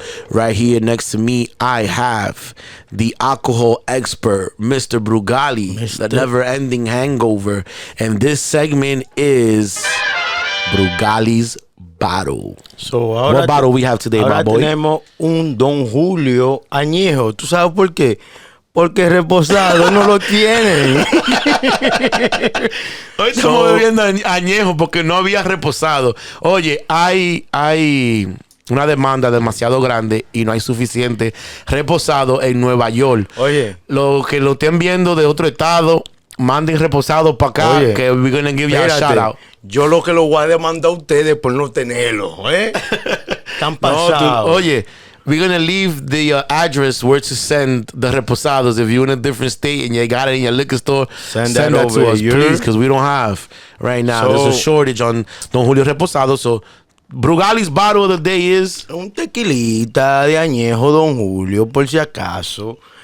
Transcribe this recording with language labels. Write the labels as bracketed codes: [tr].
[en] Right here next to me, I have the alcohol expert, Mr. Brugaly, the never-ending hangover, and this segment is Brugaly's Bottle. So what bottle we have today, my boy? [es] Tenemos un Don Julio añejo. ¿Tú sabes por qué? Porque reposado no lo tienen. Hoy estamos bebiendo añejo porque no había reposado. Oye, hay una demanda demasiado grande y no hay suficiente reposado en Nueva York. Oye, los que lo estén viendo de otro estado, manden reposado para acá. Oye, que [en] we're gonna give you a shout out. [es] Yo lo que lo voy a demandar a ustedes por no tenerlo, ¿eh? Están pasados. Oye, [en] we're gonna leave the address where to send the reposados. If you're in a different state and you got it in your liquor store, send that over to us, here. please, because we don't have right now. So, there's a shortage on Don Julio Reposado. So Brugaly's bottle of the day is [es] un tequilita de añejo Don Julio, por si acaso.